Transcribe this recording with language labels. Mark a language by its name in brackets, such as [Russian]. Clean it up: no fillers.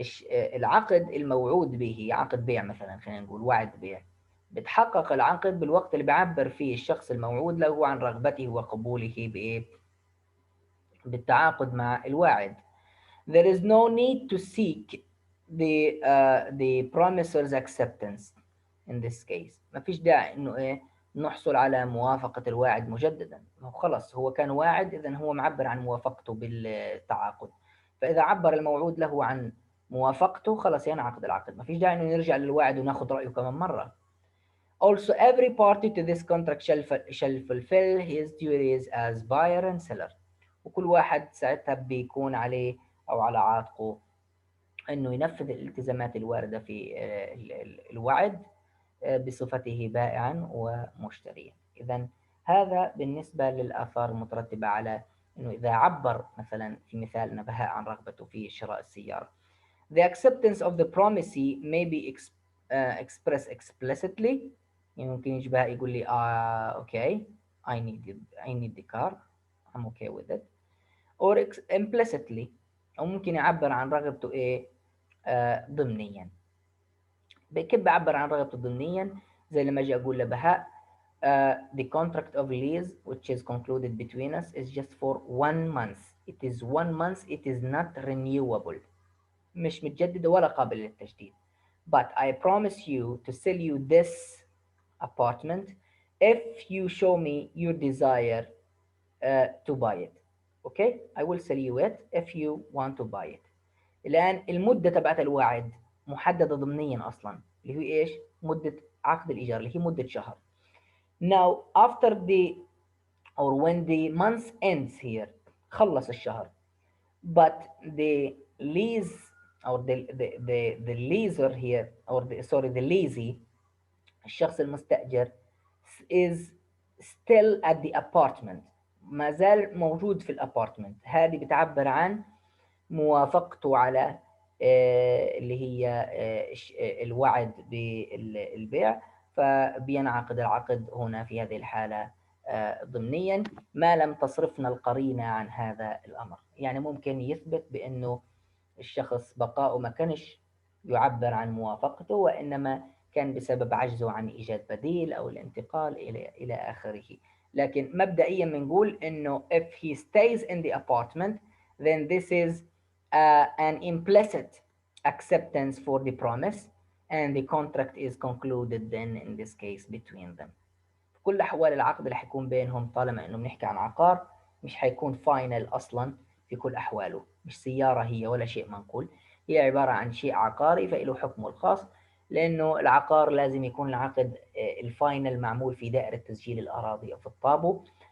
[Arabic] العقد الموعود به عقد بيع مثلا، خلينا نقول وعد بيع، بتحقق العقد بالوقت اللي بيعبر فيه الشخص الموعود له عن رغبته وقبوله بإيه؟ بالتعاقد مع الواعد. [English] There is no need to seek the promiser's acceptance in this case. [Arabic] ما فيش داعي إنه إيه نحصل على موافقة الواعد مجددا، خلص هو كان واعد، إذا هو معبر عن موافقته بالتعاقد، فإذا عبر الموعود له عن موافقته خلاص ينعقد العقد، ما فيش داعي إنه نرجع للواعد وناخذ رأيه كمان مرة. [English] Also, every party to this contract shall fulfill his duties as buyer and seller. [Arabic] وكل واحد ساعتها بيكون عليه أو على عاتقه أنه ينفذ الالتزامات الواردة في الوعد بصفته بائعا ومشتريا. إذا هذا بالنسبة للآثار المترتبة على أنه إذا عبر مثلا في مثالنا بهاء عن رغبته في شراء السيارة. [English] The acceptance of the promisee may be expressed explicitly. [Arabic] يمكن يجي بهاء يقول لي [English] okay, I need the car, I'm okay with it. Or implicitly، [Arabic] أو ممكن يعبر عن رغبته إيه ضمنيا. كيف بعبر عن رغبته ضمنيا؟ زي لما أجي أقول لبهاء [English] the contract of lease which is concluded between us is just for 1 month. It is 1 month. It is not renewable. [Arabic] مش متجددة ولا قابلة للتجديد. [English] But I promise you to sell you this apartment if you show me your desire to buy it. Okay? I will sell you it if you want to buy it. [Arabic] الآن المدة تبعت الوعد محددة ضمنيا أصلا، اللي هي إيش؟ مدة عقد الإيجار اللي هي مدة شهر. [English] Now after the or when the month ends here، [Arabic] خلص الشهر، [English] but the lease or the leaser here or the leasee، [Arabic] الشخص المستأجر [English] is still at the apartment، [Arabic] ما زال موجود في الابارتمنت، هذه بتعبر عن موافقته على اللي هي الوعد بالبيع، فبينعقد العقد هنا في هذه الحالة ضمنيا ما لم تصرفنا القرينة عن هذا الأمر. يعني ممكن يثبت بأنه الشخص بقاؤه ما كانش يعبر عن موافقته، وإنما كان بسبب عجزه عن إيجاد بديل أو الانتقال إلى آخره. لكن مبدئيا بنقول إنه [English] if he stays in the apartment then this is an implicit acceptance for the promise and the contract is concluded then in this case between them. [Arabic] في كل أحوال العقد اللي حيكون بينهم طالما إنه بنحكي عن عقار مش حيكون فاينل أصلا في كل أحواله، مش سيارة هي ولا شيء منقول، هي عبارة عن شيء عقاري فإله حكمه الخاص، لأنه العقار لازم يكون العقد الفاينل معمول في دائرة تسجيل الأراضي أو في الطابو.